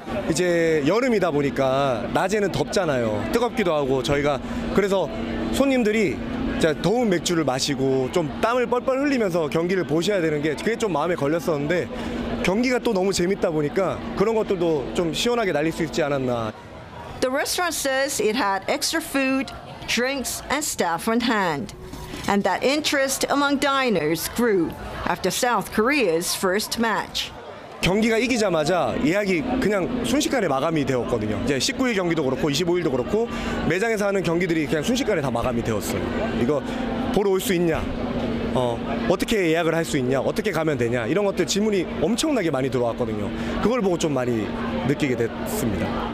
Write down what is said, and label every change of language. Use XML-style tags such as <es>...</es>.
<ko>이제 여름이다 보니까 낮에는 덥잖아요. 뜨겁기도 하고 저희가 그래서 손님들이 더운 맥주를 마시고 좀 땀을 뻘뻘 흘리면서 경기를 보셔야 되는 게 그게 좀 마음에 걸렸었는데 경기가 또 너무 재밌다 보니까 그런 것들도 좀 시원하게 날릴 수 있지 않았나.</ko> <en>The restaurant says it had extra food, drinks, and staff on hand. And that interest among diners grew after South Korea's first match.</en> <ko>경기가 이기자마자 예약이 그냥 순식간에 마감이 되었거든요. 이제 19일 경기도 그렇고 25일도 그렇고 매장에서 하는 경기들이 그냥 순식간에 다 마감이 되었어요. 이거 보러 올 수 있냐? 어떻게 예약을 할 수 있냐? 어떻게 가면 되냐? 이런 것들 질문이 엄청나게 많이 들어왔거든요. 그걸 보고 좀 많이 느끼게 됐습니다.</ko>